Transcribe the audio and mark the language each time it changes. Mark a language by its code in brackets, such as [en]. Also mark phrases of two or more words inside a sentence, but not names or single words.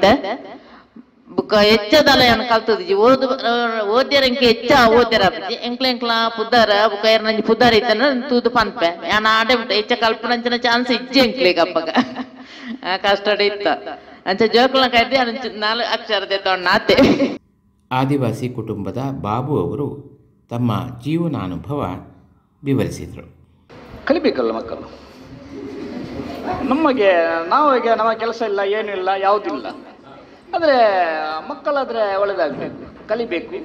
[tcy] ಬುಕ್ಕ ಹೆಚ್ಚದಲ್ಲ ಏನು ಕಲ್ತದಿ ಓದ್ಯರ ಇಂಕ ಹೆಚ್ಚ ಓದ್ಯರ ಎಂಕ್ಲ ಎಂಕ್ಲ ಪುದರ ಬುಕ್ಕ ಎರನಂಜಿ ಪುದರ ಇತ್ತನ ತೂದು ಪನ್ಪೆ ಯಾನ ಆಡೆ ಹೆಚ್ಚ ಕಲ್ಪನಂಚಿನ ಚಾನ್ಸ್ ಇಜ್ಜಿ ಎಂಕ್ಲಿಗೆ ಹಬ್ಬಗ ಕಷ್ಟಡ ಇತ್ತ. ಅಂಚ ಜೋಕ್ಲನ ಕೈದಿ ಅಂಚ 4 ಅಕ್ಷರದೆ ತೊಣ್ಣಾತೆ. [kn] ಆದಿವಾಸಿ ಕುಟುಂಬದ ಬಾಬು ಅವರು ತಮ್ಮ ಜೀವನಾನುಭವ ವಿವರಿಸಿದರು. ಕಲಿಬೇಕಲ್ಲ ಮಕ್ಕಳು. ನಮಗೆ ನಾವೀಗ ನಮ್ಮ ಕೆಲಸ ಇಲ್ಲ, ಏನೂ ಇಲ್ಲ, ಯಾವುದಿಲ್ಲ. ಆದರೆ ಮಕ್ಕಳಾದರೆ ಒಳ್ಳೆಯದಾಗಬೇಕು, ಕಲಿಬೇಕು.